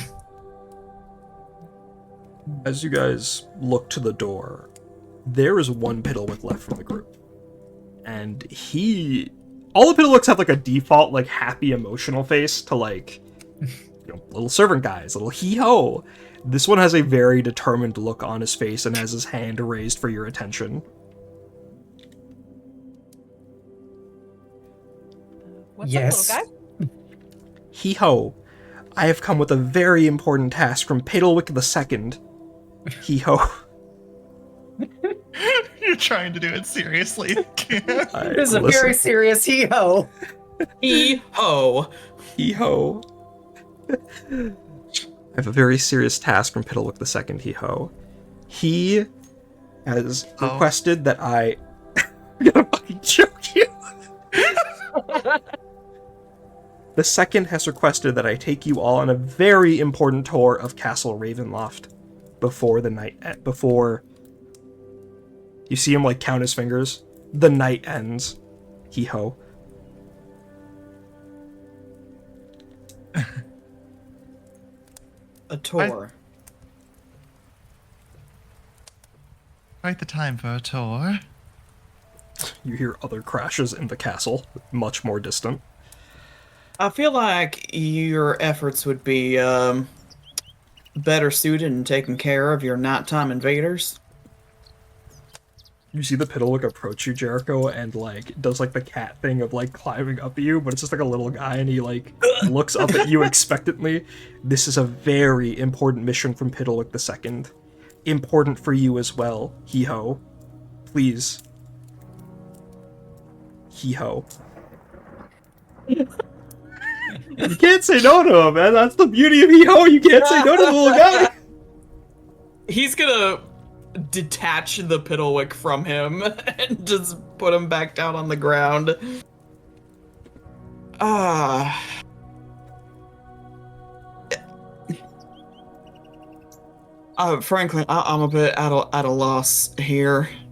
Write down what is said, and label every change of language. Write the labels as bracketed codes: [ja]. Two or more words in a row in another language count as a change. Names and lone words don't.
[en] As you guys look to the door, there is one Piddlewick left from the group. And all the Piddlewicks have like a default, like, happy emotional face to, like, little servant guys, little hee-ho. This one has a very determined look on his face and has his hand raised for your attention. What's Yes. up, little guy? Hee-ho, I have come with a very important task from Piddlewick II. Hee-ho. You're trying to do it seriously. This is a very serious hee-ho. Hee-ho. Hee-ho. I have a very serious task from Piddlewick II, hee-ho. He has requested that I... I'm gonna fucking choke you! The second has requested that I take you all on a very important tour of Castle Ravenloft before you see him like count his fingers. The night ends. Hee-ho. A tour. Quite the time for a tour. You hear other crashes in the castle, much more distant. I feel like your efforts would be better suited in taking care of your nighttime invaders. You see the Piddlewick approach you, Jericho, and, like, does, like, the cat thing of, like, climbing up at you, but it's just, like, a little guy, and he, like, looks up at you expectantly. This is a very important mission from Piddlewick II. Important for you as well, hee-ho. Please. Hee-ho. You can't say no to him, man. That's the beauty of hee-ho. You can't say no to the little guy. He's gonna detach the Piddlewick from him and just put him back down on the ground. Frankly, I'm a bit at a loss here.